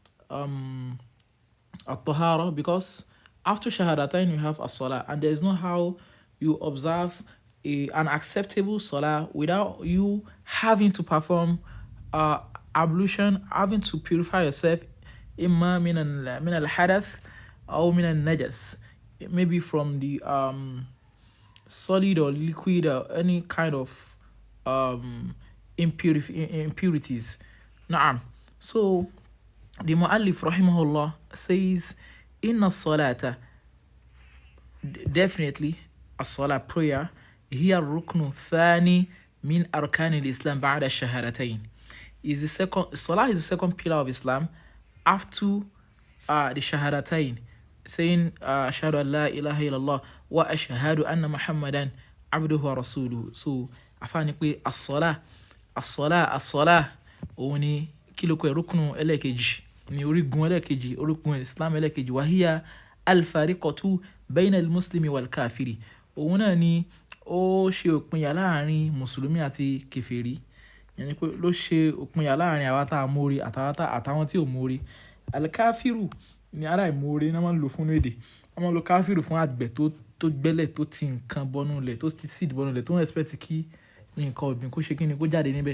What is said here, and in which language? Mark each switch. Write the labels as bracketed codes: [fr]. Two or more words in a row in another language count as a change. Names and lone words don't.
[en] al-tahara, because after shahadatain you have as-salah, and there is no how you observe an acceptable salah without you having to perform ablution, having to purify yourself [ar] إما من الحدث [en] or [ar] من النجس, [en] maybe from the solid or liquid or any kind of impurities. Na'am. So the [ar] المؤلف رحمه الله [en] says [ar] إن الصلاة, [en] definitely as-salah, prayer, [ar] هي ركن ثان من أركان الإسلام بعد الشهادتين, [en] is the second, salah is the second pillar of Islam after the shahadatain, saying [ar] أشهد أن لا إله إلا الله وأشهد أن محمدا عبده ورسوله. [yo] So afani pé as-salah òun ni kílókù ruknu ẹlẹ́kejì, ni orígun ẹlẹ́kejì, orígun Islam ẹlẹ́kejì, [ar] وهي الفارقة بين المسلم والكافر. [yo] Òun náà ni ó ṣe òpinya láàrin mùsùlùmí àti kèfèrí, yẹni pé ló ṣe òpinya láàrin àwa tá mórí àtàwọn tí ò mórí. Al-kafiru ni aláìmoore náà máa ń lò fún èdè. Wọ́n máa ń lo káfíìrù fún àgbẹ̀ tó gbẹ́lẹ̀, tó ti nǹkan bọnú lẹ̀, tó ti seed bọnú lẹ̀, tó ń expect kí nǹkan ọ̀gbìn kó ṣe kíni, kó jáde níbẹ̀.